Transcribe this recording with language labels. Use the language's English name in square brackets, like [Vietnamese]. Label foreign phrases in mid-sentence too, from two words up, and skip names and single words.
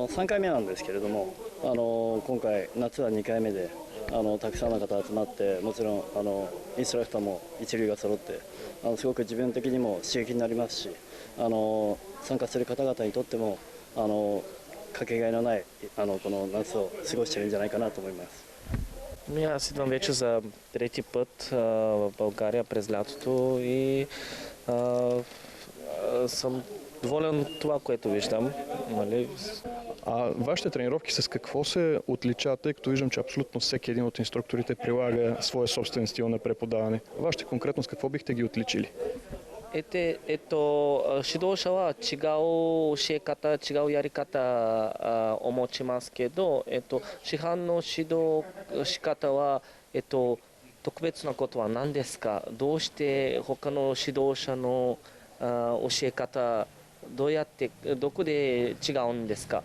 [Japanese] 3 回目なんですけれども、今回夏は2回目でたくさんの方集まって、もちろんインストラクターも一流が揃って、すごく自分的にも刺激になりますし、参加する方々にとってもかけがえのないこの夏を過ごしているんじゃないかなと思います。 [Bulgarian] Аз идвам вече за трети път в България през лятото и съм доволен от това, което виждам. Нали? А вашите тренировки с какво се отличават, тъй като виждам, че абсолютно всеки един от инструкторите прилага своя собствен стил на преподаване? Вашите конкретно с какво бихте ги отличили? [Japanese] 指導者は違う教え方、違うやり方を持ちますけど、市販の指導仕方は、特別なことは何ですか？どうして他の指導者の教え方、どこで違うんですか？